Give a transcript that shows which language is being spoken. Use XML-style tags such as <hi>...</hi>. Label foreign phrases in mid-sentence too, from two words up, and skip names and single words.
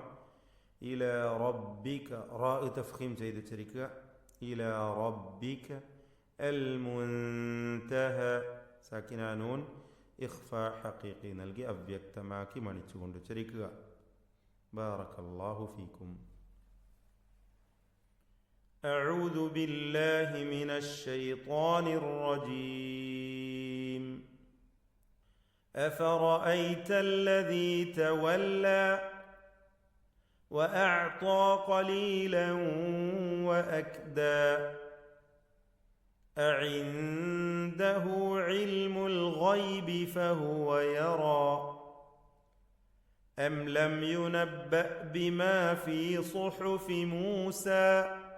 <ar>إلى ربك راء تفخيم</ar> <ml>ചെയ്ത് ഉച്ചരിക്കുക.</ml> <ar>إلى ربك المنتهى ساكنة نون إخفاء حقيقي</ar> <ml>നൽകി അവ്യക്തമാക്കി മണിച്ചുകൊണ്ട് ഉച്ചരിക്കുക.</ml> <ar>بارك الله فيكم. أعوذ بالله من الشيطان الرجيم. أفرأيت الذي تولى وأعطى قليلا وأكدى أعنده علم الغيب فهو يرى أم لم ينبأ بما في صحف موسى</ar>